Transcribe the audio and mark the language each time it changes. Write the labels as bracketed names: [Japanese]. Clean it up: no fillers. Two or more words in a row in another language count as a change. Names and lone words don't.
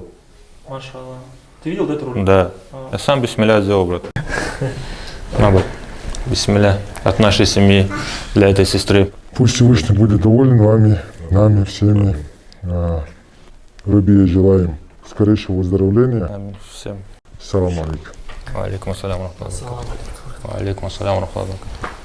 [Arabic] ما شاء الله. [Russian] Ты видел этот ролик? Да. Я сам бисмилля сделал, брат. На, брат. Бисмилля. От нашей семьи для этой сестры. Пусть Всевышний будет доволен вами, нами, всеми. Рабии желаем скорейшего выздоровления. Аминь. Всем. [Arabic] سلام عليكم. عليكم السلام. السلام عليكم. عليكم السلام.